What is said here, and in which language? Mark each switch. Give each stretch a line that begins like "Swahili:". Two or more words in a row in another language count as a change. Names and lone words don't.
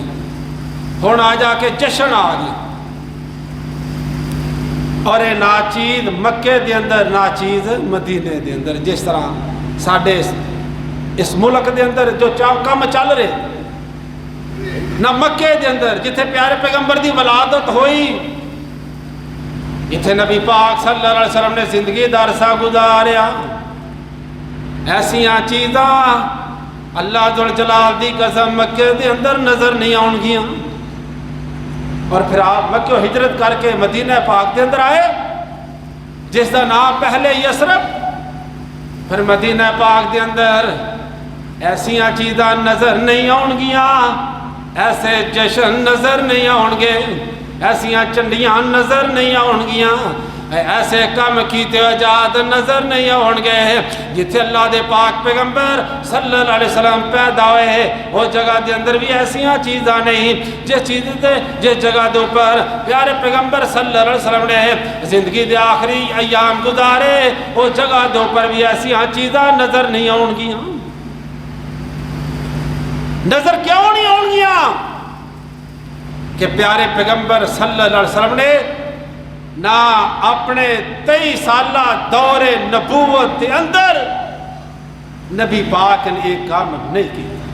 Punjabi: ہن آ جا کے جشن آ گیا، اور یہ ناچیز مکے دے اندر، ناچیز مدینے دے اندر. جس طرح ساڈے اس ملک دے اندر جو کام چل رہے نہ مکے دے اندر جتھے پیارے پیغمبر دی ولادت ہوئی، جتھے نبی پاک صلی اللہ علیہ وسلم نے زندگی دا عرصہ گزاریا، ایسیاں چیزاں اللہ ذوالجلال دی قسم مکے دے اندر نظر نہیں آن گیاں. اور پھر آپ مکہ و ہجرت کر کے مدینہ پاک دے اندر آئے جس دا نام پہلے یثرب. پھر مدینہ پاک دے اندر ایسیاں چیزاں نظر نہیں آن گیاں، ایسے جشن نظر نہیں آن گے، ایسیاں چنڈیاں نظر نہیں آن گیاں، ایسے کام کیتے جات نظر نہیں آن گے. جتھے اللہ دے پاک پیغمبر صلی اللہ علیہ وسلم پیدا ہوئے وہ جگہ دے اندر بھی ایسیاں چیزاں نہیں. جس جگہ دے اوپر پیارے پیغمبر صلی اللہ علیہ وسلم نے زندگی دے آخری ایام گزارے وہ جگہ دے اوپر بھی ایسیاں چیزاں نظر نہیں آن گیاں. نظر کیوں نہیں آن گیاں؟
Urdu: کہ پیارے پیغمبر صلی اللہ علیہ وسلم نے نہ اپنے 23 سالہ دور نبوت کے اندر نبی پاک نے ایک کام نہیں کیا.